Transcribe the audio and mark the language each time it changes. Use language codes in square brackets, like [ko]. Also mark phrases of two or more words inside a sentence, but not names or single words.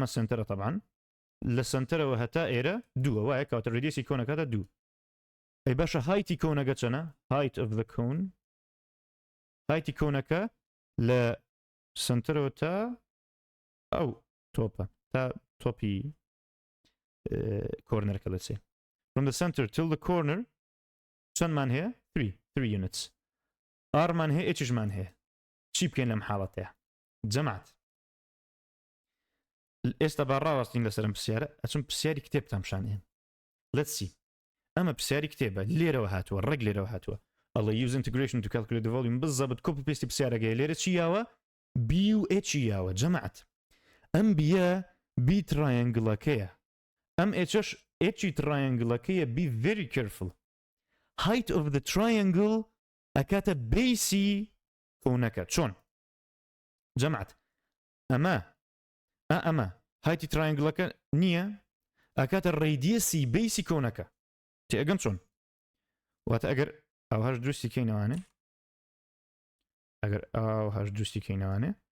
[ckb] سنتەرە طبعاً لە سنتەرەوە هەتا ئێرە 2 وایە کەواتە ڕێدیەسی کۆنەکاتە 2 ئەی باشە هایتی کۆنەکە چەنە [en] height of the cone [ckb] هایتی کۆنەکە لە سنتەرەوە تا ئەو تۆپە تا تۆپی کۆرنەرەکە لەسێ [en] from the center till the corner [ckb] چەندمان هەیە 3 units ئارمان هەیە ئێچشمان هەیە چی بکەین لەم حاڵەتەیە جەمعت ئێستا با ڕاوەستین لەسەرم پرسیارە ئەچم پرسیاری کتێبتان پیشانێن [en] let's see [ckb] ئەمە پرسیاری کتێبە لێرەوە هاتووە ڕێک لێرەوە هاتووە ئەڵێ [en] use integration to calculate the volume [ckb] بالضبط کۆپی پێستی پرسیارەکەی لێرە چی یاوە b و h یاوە جەمعت ئەم بیە b ترایەنگڵەکەیە ئەم hش h ترایەنگڵەکەیە [en] be very careful height of the triangle [ckb] ئەکاتە بیسی کۆنەکە چۆن جەمعت ئەمە هایتی ترایەنگڵەکە نییە ئەکاتە ڕێدیەسی بیسی کۆنەکە تێگەم چۆن واتە ئەگەر ئەوهاش دروستی کەینەوانێ ئەگەر ئەوهاش دروستی کەینەوانێ